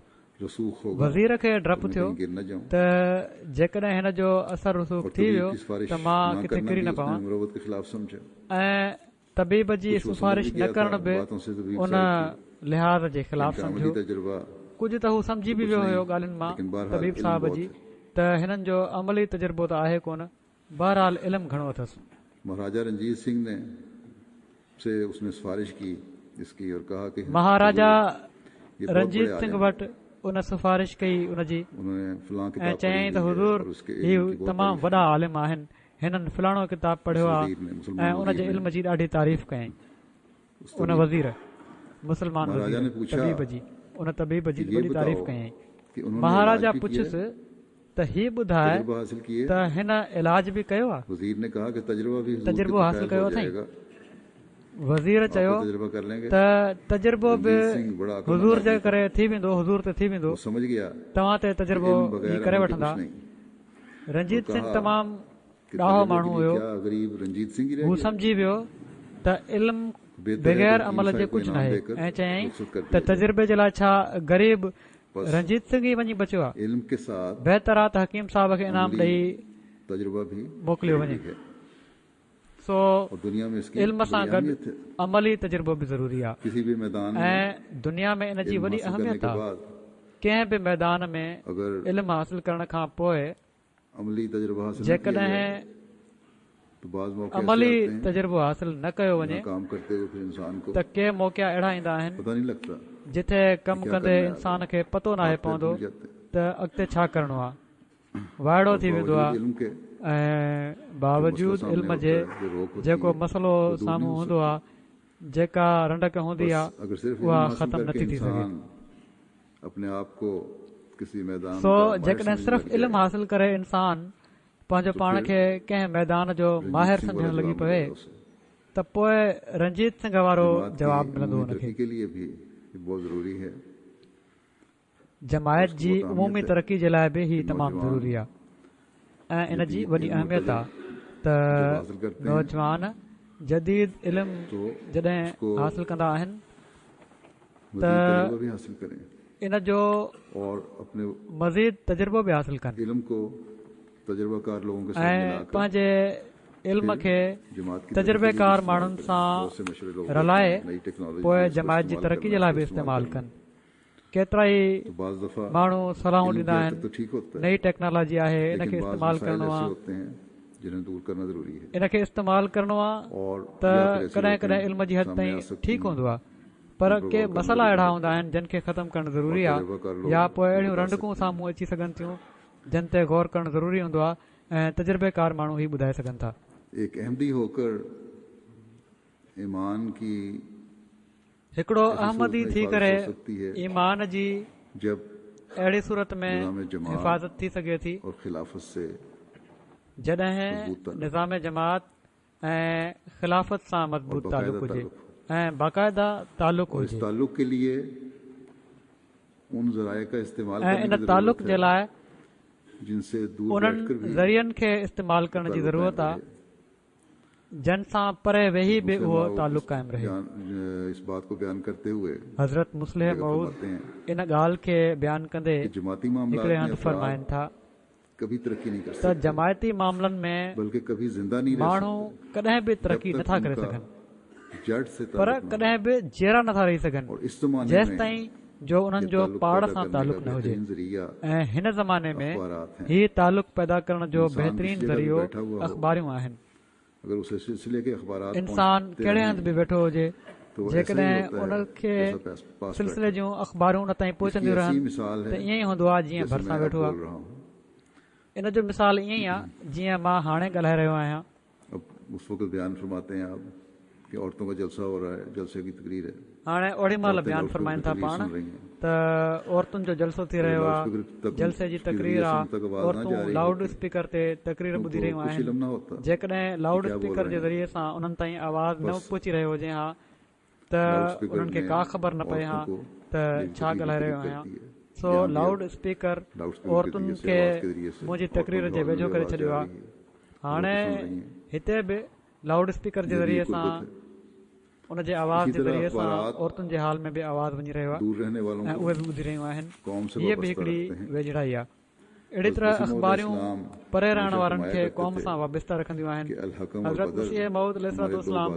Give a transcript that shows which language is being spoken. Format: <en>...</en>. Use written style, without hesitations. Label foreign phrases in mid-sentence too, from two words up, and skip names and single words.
<sd>वज़ीर खे डपु थियो त जेकॾहिं हिन जो असर रसूख़ थी वियो त मां किथे किरी न पवां ऐं तबीब जी सिफारिश न करण बि उन लिहाज़ जे ख़िलाफ़</sd> <hi>इनका</hi> <sd>सम्झो।</sd> <hi>अमली तजुर्बा</hi> <sd>कुझु त हू सम्झी बि वियो हुयो ॻाल्हियुनि मां</sd> <hi>लेकिन बहरहाल तबीब इल्म साहिब बहुत जी है।</hi> <sd>त हिननि जो अमली तजुर्बो त आहे कोन, बहरहाल इल्मु घणो अथसि।</sd> <hi>महाराजा रंजीत सिंह ने से उसने सिफारिश की इसकी और कहा कि महाराजा ये बहुत रंजीत बड़े सिंह आलिम</hi> <sd>वटि उन सिफारिश कई उनजी</sd> <hi>उन्होंने फलां</hi> <sd>ऐं</sd> <hi>किताब</hi> <sd>चयईं</sd> <hi>पढ़ी</hi> <sd>त</sd> <hi>हुई है हुज़ूर और उसके ही इल्म की बहुत</hi> <sd>तमामु</sd> <hi>तारीफ</hi> <sd>वॾा आलिम आहिनि, हिननि फलाणो किताबु पढ़ियो आहे</sd> <hi>वज़ीर ने, मुसलमान</hi> <sd>ऐं वज़ीर उनजे</sd> <hi>ने।</hi> <sd>इल्म जी ॾाढी तारीफ़ कयईं। उन वज़ीर मुसलमान</sd> <hi>महाराजा ने वज़ीर पूछा</hi> <sd>तबीब जी उन तबीब जी</sd> <hi>कि ये</hi> <sd>वॾी तारीफ़</sd> <hi>बताओ</hi> <sd>कयईं।</sd> <hi>कि उन्होंने</hi> <sd>महाराजा</sd> <hi>इलाज भी किया</hi> <sd>पुछियुसि त हीउ ॿुधाए</sd> <hi>तजुर्बा हासिल किए।</hi> <sd>त हिन इलाज बि कयो आहे?</sd> <hi>वजीर ने कहा कि तजुर्बा भी हुजूर के</hi> <sd>तजुर्बो हासिल</sd> <hi>तहत</hi> <sd>कयो हो अथई?</sd> <hi>जाएगा।</hi> <sd>वज़ीर</sd> <hi>आप</hi> <sd>चयो</sd> <hi>भी तजुर्बा कर लेंगे।</hi> <sd>त तजुर्बो बि</sd> <hi>रंजीत सिंह बड़ा अक्लमंद</hi> <sd>हुज़ूर जे</sd> <hi>आदमी था।</hi> <sd>करे थी वेंदो, हुज़ूर ते थी वेंदो,</sd> <hi>वो समझ गया</hi> <sd>तव्हां ते तजुर्बो</sd> <hi>इल्म ही बगैर</hi> <sd>करे</sd> <hi>अमल के</hi> <sd>वठंदा।</sd> <hi>कुछ नहीं।</hi> <sd>रंजीत</sd> <hi>तो</hi> <sd>सिंह</sd> <hi>कहा</hi> <sd>तमामु</sd> <hi>कि</hi> <sd>ॾाहो</sd> <hi>तजुर्बे</hi> <sd>माण्हू</sd> <hi>के लिए</hi> <sd>हुयो।</sd> <hi>क्या गरीब रंजीत सिंह ही रह</hi> <sd>हू</sd> <hi>गया?</hi> <sd>सम्झी वियो त इल्मु</sd> <hi>बेहतर है</hi> <sd>बग़ैर</sd> <hi>कि हकीम</hi> <sd>अमल जे</sd> <hi>साहिब को</hi> <sd>कुझु न</sd> <hi>इनाम</hi> <sd>आहे</sd> <hi>देकर</hi> <sd>ऐं चयईं</sd> <hi>रुख़सत कर</hi> <sd>त</sd> <hi>दिया जाए।</hi> <sd>तजुर्बे जे लाइ छा ग़रीब</sd> <hi>बस</hi> <sd>रंजीत सिंह ई वञी बचियो आहे?</sd> <hi>इल्म के साथ</hi> <sd>बहितर आहे त हकीम साहब खे इनाम अमली ॾेई</sd> <hi>तजुर्बा भी</hi> <sd>मोकिलियो वञे।</sd> <hi>जरूरी है</hi> <sd>सो</sd> <hi>और दुनिया में इसकी</hi> <sd>इल्म सां</sd> <hi>बड़ी</hi> <sd>गॾु</sd> <hi>अहमियत है।</hi> <sd>अमली तजुर्बो बि ज़रूरी आहे</sd> <hi>किसी भी मैदान में</hi> <sd>ऐं दुनिया में इन जी</sd> <hi>इल्म</hi> <sd>वॾी</sd> <hi>हासिल करने</hi> <sd>अहमियत</sd> <hi>के</hi> <sd>आहे।</sd> <hi>बाद</hi> <sd>कंहिं बि मैदान में</sd> <hi>अगर</hi> <sd>इल्मु हासिल करण खां पोइ</sd> <hi>अमली तजुर्बा हासिल न किया</hi> <sd>जेकॾहिं</sd> <hi>जाए तो बाज़ मौके ऐसे</hi> <sd>अमली</sd> <hi>आते हैं</hi> <sd>तजुर्बो हासिल न कयो</sd> <hi>जहाँ</hi> <sd>वञे</sd> <hi>काम करते हुए फिर इंसान को</hi> <sd>त के मौक़ा अहिड़ा ईंदा आहिनि</sd> <hi>पता नहीं लगता</hi> <sd>जिथे कमु</sd> <hi>क्या</hi> <sd>कंदे</sd> <hi>करना है</hi> <sd>इंसान खे पतो नाहे</sd> <hi>आप</hi> <sd>पवंदो</sd> <hi>भूल जाते हैं।</hi> <sd>त अॻिते छा करणो आहे। वाइड़ो थी वेंदो</sd> <hi>बावजूद</hi> <sd>आहे</sd> <hi>इल्म के</hi> <sd>ऐं बावजूद</sd> <hi>सामने</hi> <sd>इल्म</sd> <hi>होता</hi> <sd>जे</sd> <hi>है, जो रोक होती</hi> <sd>जेको</sd> <hi>है,</hi> <sd>मसइलो</sd> <hi>वो दूर</hi> <sd>साम्हूं</sd> <hi>नहीं हो</hi> <sd>हूंदो आहे, जेका रंडक हूंदी</sd> <hi>बस</hi> <sd>आहे,</sd> <hi>अगर सिर्फ</hi> <sd>उहा</sd> <hi>इल्म हासिल</hi> <sd>ख़तम</sd> <hi>करके</hi> <sd>नथी थी सघे।</sd> <hi>इंसान अपने आप को किसी मैदान</hi> <sd>सो</sd> <hi>का माहिर</hi> <sd>जेकॾहिं</sd> <hi>समझने</hi> <sd>सिर्फ़</sd> <hi>लग</hi> <sd>इल्मु</sd> <hi>जाए,</hi> <sd>हासिल करे इंसान पंहिंजो</sd> <hi>तो</hi> <sd>पाण</sd> <hi>फिर</hi> <sd>खे कंहिं मैदान जो</sd> <hi>रंजीत</hi> <sd>माहिर</sd> <hi>सिंह</hi> <sd>सम्झण</sd> <hi>वाला</hi> <sd>लॻी</sd> <hi>जवाब</hi> <sd>पवे</sd> <hi>मिलेगा उसे।</hi> <sd>त पोइ रंजीत सिंह वारो</sd> <hi>जमात की</hi> <sd>जवाबु मिलंदो</sd> <hi>उमूमी</hi> <sd>हुनखे।</sd> <hi>तरक्की के लिए भी ये बहुत जरूरी है।</hi> <sd>जमायत</sd> <hi>उसकी</hi> <sd>जी</sd> <hi>बहुत अहमियत</hi> <sd>उमूमी</sd> <hi>है</hi> <sd>तरक़ी जे लाइ बि ही</sd> <hi>कि</hi> <sd>तमामु</sd> <hi>नौजवान</hi> <sd>ज़रूरी आहे ऐं इन जी</sd> <hi>जदीद</hi> <sd>वॾी</sd> <hi>इल्म और</hi> <sd>अहमियत</sd> <hi>तजुर्बा</hi> <sd>आहे त</sd> <hi>जब हासिल करते हैं</hi> <sd>नौजवान जदीद इल्मु</sd> <hi>तो</hi> <sd>जॾहिं</sd> <hi>उसको</hi> <sd>हासिल कंदा आहिनि</sd> <hi>मज़ीद तजुर्बा भी हासिल करें</hi> <sd>इन जो</sd> <hi>और अपने</hi> <sd>मज़ीद तजुर्बो बि हासिल कनि</sd> <hi>इल्म को तजुर्बाकार लोगों के साथ</hi> <sd>ऐं</sd> <hi>मिलाकर</hi> <sd>पंहिंजे इल्म खे</sd> <hi>जमात की</hi> <sd>तजुर्बेकार</sd> <hi>तरक्की के लिए</hi> <sd>माण्हुनि</sd> <hi>इस्तेमाल</hi> <sd>सां</sd> <hi>करें। बहुत से मशहूर लोग</hi> <sd>रलाए</sd> <hi>होते हैं, नई टेक्नोलॉजी</hi> <sd>पोइ</sd> <hi>को इसको</hi> <sd>जमायत जी</sd> <hi>इस्तेमाल</hi> <sd>तरक़ी जे</sd> <hi>करना,</hi> <sd>लाइ बि</sd> <hi>इसको</hi> <sd>इस्तेमालु</sd> <hi>करना।</hi> <sd>कनि। केतिरा ई</sd> <hi>तो बाज़ दफ़ा</hi> <sd>माण्हू सलाहूं</sd> <hi>इल्म</hi> <sd>ॾींदा</sd> <hi>की हद तक</hi> <sd>आहिनि</sd> <hi>तो ठीक होता है,</hi> <sd>नई टेक्नोलॉजी आहे इन खे</sd> <hi>लेकिन बाज़</hi> <sd>इस्तेमालु</sd> <hi>मसाइल</hi> <sd>करणो</sd> <hi>ऐसे</hi> <sd>आहे,</sd> <hi>होते हैं जिन्हें दूर करना जरूरी है</hi> <sd>इन खे इस्तेमालु करणो आहे</sd> <hi>और</hi> <sd>त</sd> <hi>या फिर ऐसे</hi> <sd>कॾहिं</sd> <hi>होते</hi> <sd>कॾहिं</sd> <hi>हैं</hi> <sd>इल्म जी हद</sd> <hi>सामने</hi> <sd>ताईं</sd> <hi>आ सकती</hi> <sd>ठीकु</sd> <hi>हैं,</hi> <sd>हूंदो आहे पर</sd> <hi>उन पर</hi> <sd>के</sd> <hi>गौर करना</hi> <sd>मसइला</sd> <hi>जरूरी</hi> <sd>अहिड़ा</sd> <hi>है।</hi> <sd>हूंदा आहिनि जिन खे ख़तमु करणु ज़रूरी</sd> <hi>और</hi> <sd>आहे</sd> <hi>तजुर्बाकार लोग</hi> <sd>या पोइ</sd> <hi>उनको</hi> <sd>अहिड़ियूं</sd> <hi>बता</hi> <sd>रंडकूं</sd> <hi>सकते</hi> <sd>साम्हूं अची सघनि थियूं जिन ते गौर करणु ज़रूरी हूंदो आहे ऐं तजुर्बेकार माण्हू ई ॿुधाए सघनि था।</sd> <hi>एक अहमदी होकर ईमान की</hi> <sd>हिकिड़ो</sd> <hi>ऐसी</hi> <sd>अहमदी</sd> <hi>सूरत में</hi> <sd>थी</sd> <hi>हिफाज़त</hi> <sd>करे</sd> <hi>हो सकती है</hi> <sd>ईमान जी</sd> <hi>जब</hi> <sd>अहिड़ी सूरत में</sd> <hi>निज़ाम जमात</hi> <sd>हिफ़ाज़त थी सघे थी</sd> <hi>और खिलाफत से</hi> <sd>जॾहिं</sd> <hi>मज़बूत ताल्लुक़।</hi> <sd>निज़ाम जमात ऐं ख़िलाफ़त सां मज़बूत</sd> <hi>और</hi> <sd>तालुक़ु</sd> <hi>बाक़ायदा</hi> <sd>हुजे</sd> <hi>ताल्लुक़।</hi> <sd>ऐं बाक़ायदा तालुक़ु</sd> <hi>और इस</hi> <sd>हुजे</sd> <hi>ताल्लुक के लिए उन जराए का इस्तेमाल</hi> <sd>ऐं</sd> <hi>करने</hi> <sd>इन</sd> <hi>की</hi> <sd>तालुक़</sd> <hi>जरूरत</hi> <sd>जे</sd> <hi>है</hi> <sd>लाइ</sd> <hi>जिनसे दूर</hi> <sd>उन्हनि</sd> <hi>बैठकर भी</hi> <sd>ज़रियनि खे इस्तेमालु करण जी</sd> <hi>ताल्लुक़</hi> <sd>ज़रूरत</sd> <hi>कायम</hi> <sd>आहे</sd> <hi>रहे।</hi> <sd>जन सां परे वेही बि</sd> <hi>मुस्लिम</hi> <sd>उहो</sd> <hi>माऊद</hi> <sd>तालुक़ु क़ाइमु रहे।</sd> <hi>इस बात को बयान करते हुए</hi> <sd>हज़रत मुस्लिम</sd> <hi>जगह</hi> <sd>मऊद</sd> <hi>फरमाते हैं</hi> <sd>इन ॻाल्हि खे बयानु कंदे</sd> <hi>कि जमाती मामलात</hi> <sd>हिकिड़े</sd> <hi>में</hi> <sd>हंधि फरमाइनि</sd> <hi>अफराद</hi> <sd>था</sd> <hi>कभी तरक्की नहीं कर</hi> <sd>त</sd> <hi>सकते</hi> <sd>जमायती मामलनि में</sd> <hi>बल्कि कभी जिंदा नहीं रह</hi> <sd>माण्हू</sd> <hi>सकते</hi> <sd>कॾहिं बि</sd> <hi>जब</hi> <sd>तरक़ी</sd> <hi>तक</hi> <sd>नथा करे</sd> <hi>उनका</hi> <sd>सघनि</sd> <hi>जड़ से</hi> <sd>पर</sd> <hi>ताल्लुक न हो।</hi> <sd>कॾहिं बि जहिड़ा नथा रही सघनि</sd> <hi>और इस ज़माने</hi> <sd>जेसि</sd> <hi>में</hi> <sd>ताईं जो उन्हनि</sd> <hi>ये</hi> <sd>जो</sd> <hi>ताल्लुक</hi> <sd>पाड़</sd> <hi>पैदा</hi> <sd>सां</sd> <hi>करने</hi> <sd>तालुक़ु</sd> <hi>का</hi> <sd>न हुजे</sd> <hi>बेहतरीन ज़रिया</hi> <sd>ऐं हिन ज़माने में</sd> <hi>अख़बारात हैं।</hi> <sd>ही तालुक़ु पैदा करण जो</sd> <hi>इंसान</hi> <sd>बहितरीन</sd> <hi>किसी जगह</hi> <sd>ज़रियो</sd> <hi>बैठा हुआ हो,</hi> <sd>अख़बारियूं आहिनि।</sd> <hi>अगर उस सिलसिले के अखबारात</hi> <sd>इंसान</sd> <hi>पहुंचते</hi> <sd>कहिड़े</sd> <hi>रहें,</hi> <sd>हंधि बि वेठो हुजे</sd> <hi>तो वो ऐसे ही</hi> <sd>जेकॾहिं</sd> <hi>होता है</hi> <sd>उनखे</sd> <hi>जैसा पास</hi> <sd>सिलसिले</sd> <hi>बैठा।</hi> <sd>जूं अख़बारूं उन ताईं</sd> <hi>इसकी</hi> <sd>पहुचंदियूं</sd> <hi>ऐसी</hi> <sd>रहनि</sd> <hi>मिसाल</hi> <sd>त</sd> <hi>है</hi> <sd>ईअं ई हूंदो आहे जीअं</sd> <hi>जैसे</hi> <sd>भरिसां</sd> <hi>मैं अब</hi> <sd>वेठो आहे।</sd> <hi>बोल रहा हूँ।</hi> <sd>इन जो मिसाल ईअं ई आहे जीअं मां हाणे ॻाल्हाए रहियो आहियां।</sd> <hi>अब उस वक्त बयान फरमाते हैं आप कि औरतों का जलसा हो रहा है, जलसे की तकरीर है,</hi> <sd>हाणे ओड़ी महिल</sd> <hi>औरतें</hi> <sd>बयानु</sd> <hi>लाउड</hi> <sd>फरमाइनि</sd> <hi>स्पीकर</hi> <sd>था</sd> <hi>की</hi> <sd>पाण</sd> <hi>सुन रही हैं।</hi> <sd>त औरतुनि जो जलसो थी रहियो</sd> <hi>लाउड</hi> <sd>आहे,</sd> <hi>स्पीकर तक</hi> <sd>जलसे जी</sd> <hi>की</hi> <sd>तकरीर</sd> <hi>ज़रिए</hi> <sd>आहे,</sd> <hi>से उन तक आवाज़ ना</hi> <sd>औरतूं</sd> <hi>जा रही</hi> <sd>लाउड</sd> <hi>होती।</hi> <sd>स्पीकर ते तकरीर</sd> <hi>उनको</hi> <sd>ॿुधी रहियूं</sd> <hi>कुछ</hi> <sd>आहिनि।</sd> <hi>इल्म ना होता</hi> <sd>जेकॾहिं लाउड</sd> <hi>क्या बोल</hi> <sd>स्पीकर</sd> <hi>रहे</hi> <sd>जे</sd> <hi>हैं।</hi> <sd>ज़रिए सां उन्हनि ताईं आवाज़ न</sd> <hi>बस</hi> <sd>पहुची रहियो हुजे हा त</sd> <hi>लाउड स्पीकर</hi> <sd>उन्हनि खे</sd> <hi>में</hi> <sd>का ख़बर न पए हा</sd> <hi>औरतों को</hi> <sd>त</sd> <hi>मेरी</hi> <sd>छा</sd> <hi>तकरीर</hi> <sd>ॻाल्हाए</sd> <hi>की</hi> <sd>रहियो</sd> <hi>तकलीफ़</hi> <sd>आहियां।</sd> <hi>करती है।</hi> <sd>सो</sd> <hi>यहाँ भी</hi> <sd>लाउड स्पीकर</sd> <hi>लाउड स्पीकर के</hi> <sd>औरतुनि</sd> <hi>जरिए से</hi> <sd>खे</sd> <hi>आवाज़ के जरिए से</hi> <sd>मुंहिंजी</sd> <hi>औरतों</hi> <sd>तकरीर</sd> <hi>के</hi> <sd>जे</sd> <hi>हौले</hi> <sd>वेझो</sd> <hi>में</hi> <sd>करे</sd> <hi>आवाज़</hi> <sd>छॾियो</sd> <hi>जा</hi> <sd>आहे।</sd> <hi>रही है।</hi> <sd>हाणे</sd> <hi>वो तो सुन रही हैं।</hi> <sd>हिते बि लाउड स्पीकर जे</sd> <hi>ये भी</hi> <sd>ज़रिए</sd> <hi>एक</hi> <sd>सां</sd> <hi>कुर्बत है।</hi> <sd>उनजे आवाज़</sd> <hi>इसी</hi> <sd>जे</sd> <hi>तरह</hi> <sd>ज़रिए सां</sd> <hi>अख़बारात</hi> <sd>औरतुनि जे हाल में बि आवाज़ वञी रहियो आहे</sd> <hi>दूर रहने वालों</hi> <sd>ऐं</sd> <hi>को</hi> <sd>उहे बि ॿुधी रहियूं आहिनि।</sd> <hi>कौम से</hi> <sd>हीअ बि</sd> <hi>वाबस्ता</hi> <sd>हिकिड़ी</sd> <hi>रखते हैं।</hi> <sd>वेझड़ाई आहे। अहिड़ी तरह</sd> <hi>मसीह मौद</hi> <sd>अख़बारियूं</sd> <hi>इस्लाम</hi> <sd>परे रहण</sd> <hi>हमेशा</hi> <sd>वारनि खे</sd> <hi>फरमाया</hi> <sd>क़ौम</sd> <hi>करते</hi> <sd>सां</sd> <hi>थे</hi> <sd>वाबस्ता रखंदियूं</sd> <hi>कि</hi> <sd>आहिनि।</sd> <hi>अल हकम और</hi> <sd>हज़रत</sd> <hi>बदर</hi> <sd>मसीह मऊद</sd> <hi>हमारे दो</hi> <sd>अलैहिस्सलाम</sd>